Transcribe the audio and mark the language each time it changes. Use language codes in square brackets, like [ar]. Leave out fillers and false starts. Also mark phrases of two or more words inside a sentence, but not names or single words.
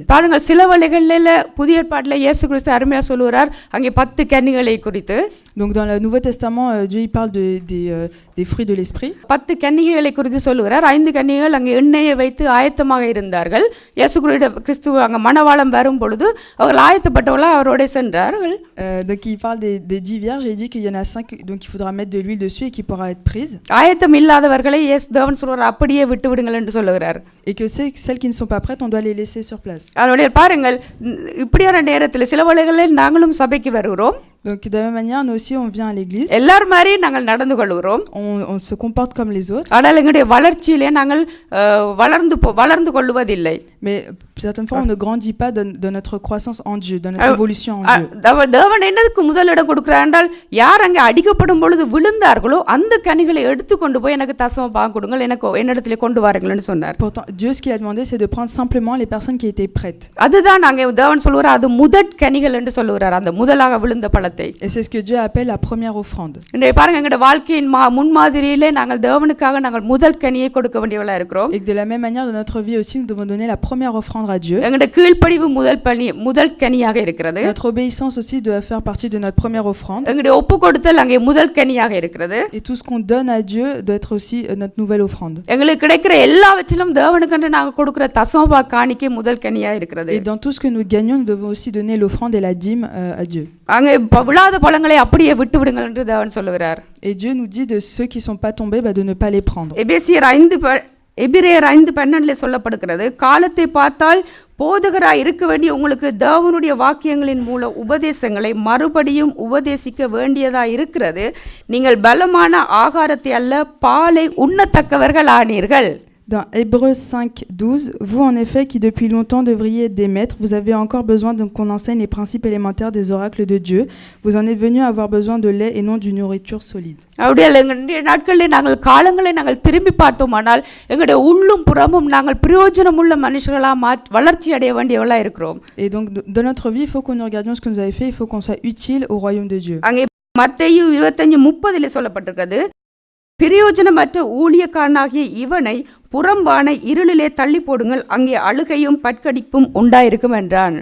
[ta] பாருங்கள், சில வழிகளில் புதிய ஏற்பாட்டில் இயேசு கிறிஸ்து அருமையா சொல்லுகிறார் அங்கே 10 கனிகளை குறித்து. [fr] Donc dans le Nouveau Testament, Dieu il parle des fruits de l'esprit. [ta] 10 கன்னிகைகளை குறித்து சொல்லுகிறார். 5 கன்னிகைகள் அங்கே எண்ணெயை வைத்து ஆயத்தமாக இருந்தார்கள். இயேசு கிறிஸ்து அங்கே மணவாளம் வரும் பொழுது அவர்கள் ஆயத்தப்பட்டவர்களாக அவரோட சென்றார்கள். [fr] Donc il parle parle des 10 vierges, il dit qu'il y en a 5, donc il faudra mettre de l'huile dessus et qui pourra être prise. [ta] ஆயத்தம் இல்லாதவர்களை தேவன் சொல்றார் அப்படியே விட்டு விடுங்கள் என்று சொல்லுகிறார். [fr] Et que celles qui ne sont pas prêtes, on doit les laisser sur place. [ta] அதனுடைய பாருங்கள், இப்படியான நேரத்தில் சில வேளைகளில் நாங்களும் சபைக்கு வருகிறோம். [fr] Donc de la même manière, nous aussi, on vient à l'église. [ta] எல்லாரும் மாதிரி நாங்கள் நடந்து கொள்கிறோம். [fr] On se comporte comme les autres. [ta] ஆனால் எங்களுடைய வளர்ச்சியிலே நாங்கள் வளர்ந்து கொள்வதில்லை. [fr] Mais certaines fois, on ne grandit pas de notre croissance en Dieu, de notre évolution en Dieu. [ta] தேவன் என்னதுக்கு முதலிடம் கொடுக்கிறார் என்றால், யார் அங்கே அடிக்கப்படும் பொழுது விழுந்தார்களோ அந்த கனிகளை எடுத்து கொண்டு போய் எனக்கு தசம பாகம் கொடுங்கள், எனக்கு என்னிடத்திலே கொண்டு வாருங்கள்னு சொன்னார். [fr] Pourtant, Dieu, ce qu'il a demandé, c'est de prendre simplement les personnes qui étaient prêtes. [ta] அதுதான் அங்கே தேவன் சொல்லுவார், அது முதற் கனிகள் என்று சொல்லுகிறார், அந்த முதலாக விழுந்த பழத்தை. [fr] Et c'est ce que Dieu appelle la première offrande. [ta] இன்றைய பாருங்க, எங்களுடைய வாழ்க்கையின் முன்மாதிரியிலே நாங்கள் தேவனுக்காக நாங்கள் முதல் கனியை கொடுக்க வேண்டியவளா இருக்கிறோம். [fr] Et de la même manière, dans notre vie aussi, nous devons donner la première offrande à Dieu. [ta] எங்களுடைய கீழ்ப்படிவு முதல் கனியாக இருக்கிறது. [fr] Notre obéissance aussi doit faire partie de notre première offrande. [ta] எங்களுடைய ஒப்புக்கொடுத்தல் அங்கே முதல் கனியாக இருக்கிறது. [fr] Et tout ce qu'on donne à Dieu doit être aussi notre nouvelle offrande. [ta] எங்களுக்கு கிடைக்கிற எல்லாவற்றிலும் தேவனுக்கென்று நாங்கள் கொடுக்கிற தசம காணிக்கை முதல் கனியாக இருக்கிறது. [fr] Et dans tout ce que nous gagnons, nous devons aussi donner l'offrande et la dîme à Dieu. [ta] அங்கே விழாத பழங்களை அப்படியே விட்டு விடுங்கள் என்று தேவன் சொல்லுகிறார். [fr] Et Dieu nous dit de ceux qui sont pas tombés, de ne pas les prendre. [ta] எபிரேயர் 5:12 சொல்லப்படுகிறது, காலத்தை பார்த்தால் போதகராய் இருக்க வேண்டிய உங்களுக்கு தேவனுடைய வாக்கியங்களின் மூல உபதேசங்களை மறுபடியும் உபதேசிக்க வேண்டியதா இருக்கிறது. நீங்கள் பலமான ஆகாரத்தை அல்ல பாலை உண்ணத்தக்கவர்கள் ஆனீர்கள். [fr] Dans Hébreux 5:12, vous en effet qui depuis longtemps devriez être des maîtres, vous avez encore besoin qu'on enseigne les principes élémentaires des oracles de Dieu. Vous en êtes venus à avoir besoin de lait et non d'une nourriture solide. [ta] அப்படியே நாட்களில் நாங்கள் காலங்களை நாங்கள் திரும்பி பார்த்தோமானால் எங்களுடைய உள்ளும் புறமும் நாங்கள் பிரயோஜனமுள்ள மனுஷர்களாக வளர்ச்சி அடைய வேண்டியவளா இருக்கிறோம். [fr] Et donc dans notre vie, il faut que nous regardions ce que nous avons fait, il faut qu'on soit utile au royaume de Dieu. [ta] அங்கே மத்தேயு 25:30 சொல்லப்பட்டிருக்கிறது, பிரயோஜனமற்ற ஊழியக்காரனாகிய இவனை புறம்பான இருளிலே தள்ளி போடுங்கள், அங்கே அழுகையும் பட்கடிப்பும் உண்டாயிருக்கும் என்றான்.